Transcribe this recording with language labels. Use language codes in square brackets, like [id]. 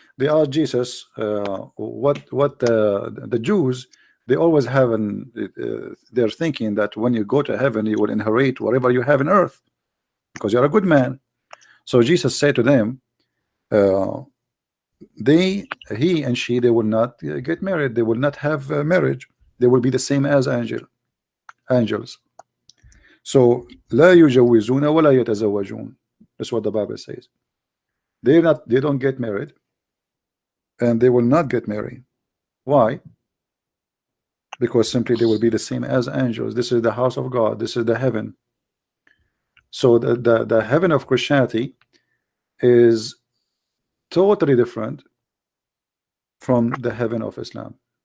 [en] They asked Jesus what the Jews, they always have they're thinking that when you go to heaven you will inherit whatever you have in earth because you're a good man. So Jesus said to them, he and she, they will not get married, they will not have marriage, they will be the same as angels. So [ar] لا يجوزون ولا يتزوجون. [en] That's what the Bible says. They don't get married, and they will not get married. Why? Because simply they will be the same as angels. This is the house of God. This is the heaven. So the heaven of Christianity is totally different from the heaven of Islam.